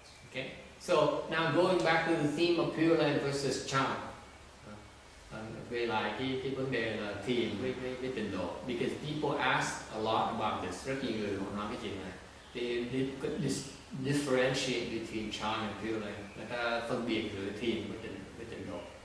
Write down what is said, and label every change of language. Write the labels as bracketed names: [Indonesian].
[English] Okay, so now going back to the theme of Pure Land versus Chan. [Vietnamese] Về lại cái vấn đề là thiền với tịnh độ, [English] because people ask a lot about this. [Vietnamese] Rất nhiều người họ nói cái chuyện này. [English] They could differentiate between Chan and Pure Land. [Vietnamese] Người ta phân biệt giữa thiền với tịnh độ.